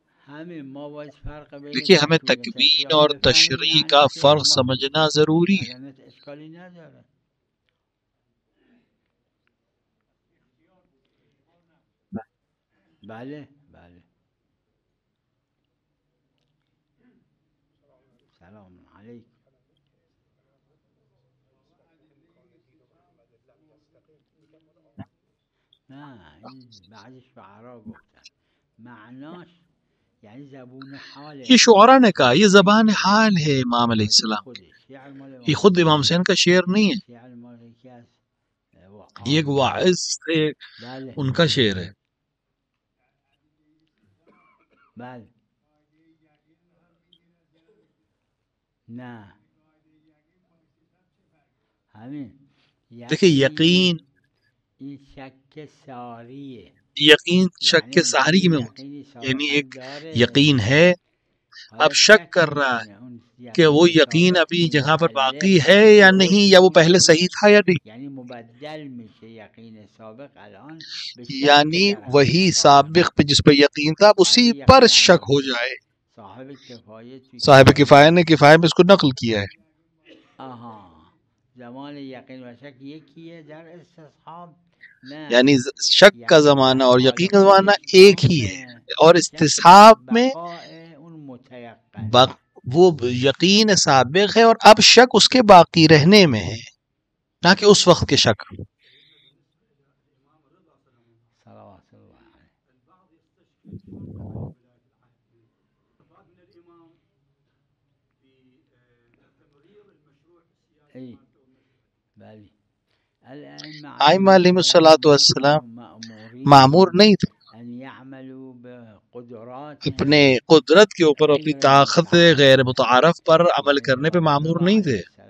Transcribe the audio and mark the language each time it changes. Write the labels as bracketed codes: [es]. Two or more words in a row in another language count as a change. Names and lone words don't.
[ur] دیکھیے ہمیں تکوین اور تشریح کا فرق سمجھنا ضروری ہے. [fa] بله بله سلام علیکم. نه این بعض شعرا گفتن معناش یعنی زبون حاله. [ur] یہ شعرا نے کہا یہ زبان حال ہے امام علیہ السلام کی. یہ خود امام حسین کا شعر نہیں ہے، یہ ایک واعظ تھے ان کا شعر ہے. [fa] بله نه همین [ur] دیکھیں یقین، [fa] این شک ساریه، [ur] یقین شک کے ساری میں ہوتی ہے، یعنی ایک یقین ہے اب شک کر رہا ہے کہ وہ یقین ابھی جگہ پر باقی ہے یا نہیں، یا وہ پہلے صحیح تھا یا نہیں. [fa] یعنی مبدل میشه یقین سابق الان به شک یعنی در حد [ur] وہی صاحب سابق پہ جس پہ یقین تھا اب اسی پر شک ہو جائے. صاحب کفایت صاحب کفایہ نے کفایہ میں اس کو نقل کیا ہے. [fa] زمان یقین و شک یکیه در استصحاب نه، [ur] یعنی شک کا زمانہ اور یقین کا زمانہ ایک ہی ہے، اور استصحاب میں [fa] اون متیقن [ur] وہ یقین سابق ہے اور اب شک اس کے باقی رہنے میں ہے، نہ کہ اس وقت کے شک. [ar] صلوات اللہ علیہ. [ur] ائمہ علیہ الصلوۃ والسلام مامور نہیں تھے اپنے قدرت کے اوپر، اپنی طاقت غیر متعارف پر عمل کرنے پہ مامور نہیں تھے.